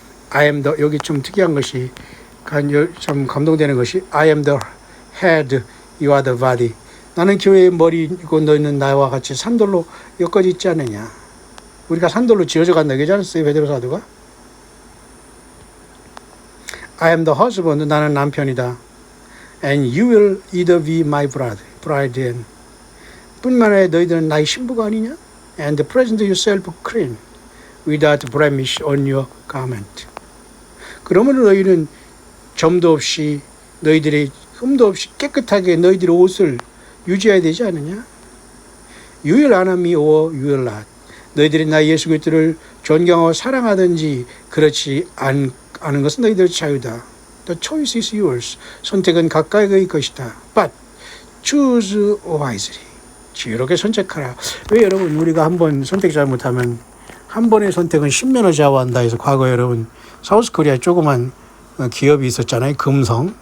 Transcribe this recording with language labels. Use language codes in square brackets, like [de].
[en] I am the, [ko] 여기 좀 특이한 것이 참 감동되는 것이 [en] I am the head, you are the body. [ko] 나는 교회의 머리고 너희는 나와 같이 산돌로 엮어져 있지 않느냐. 우리가 산돌로 지어져 간다 그러지 않았어요, 베드로 사도가? [en] I am the husband, [ko] 나는 남편이다. [en] And you will either be my bride and [ko] 뿐만 아니라 너희들은 나의 신부가 아니냐? [en] And present yourself clean, without blemish on your garment. [ko] 그러므로 너희는 점도 없이 너희들의 흠도 없이 깨끗하게 너희들의 옷을 유지해야 되지 않느냐? [en] You will honor me or you will not. [ko] 너희들이 나 예수 그리스도를 존경하고 사랑하든지 그렇지 않은 것은 너희들의 자유다. [en] The choice is yours. [ko] 선택은 각각의 그의 것이다. [en] But choose wisely. [ko] 지혜롭게 선택하라. 왜 여러분 우리가 한 번 선택 잘못하면 한 번의 선택은 10년을 좌우한다 해서 과거에 여러분 사우스코리아에 조그만 기업이 있었잖아요. 금성.